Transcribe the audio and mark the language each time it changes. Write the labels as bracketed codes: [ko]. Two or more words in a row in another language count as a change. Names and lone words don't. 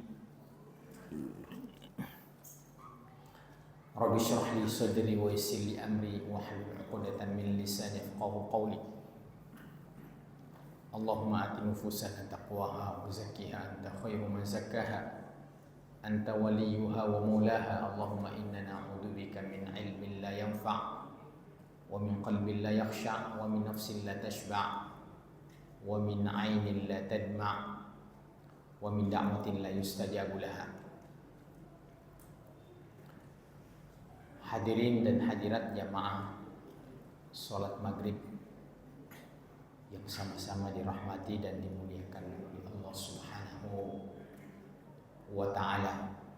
[ar] رب اشرح لي صدري ويسر لي أمري واحلل عقدة من لساني يفقهوا قولي. اللهم آت نفوسنا تقواها وزكها أنت خير من زكاها أنت وليها ومولاها. اللهم إنا نعوذ بك من علم لا ينفع ومن قلب لا يخشع ومن نفس لا تشبع ومن عين لا تدمع ومن دعوة لا يستجاب لها. [id] Hadirin dan hadirat jamaah salat maghrib yang sama-sama dirahmati dan dimuliakan oleh Allah [ar] سبحانه وتعالى.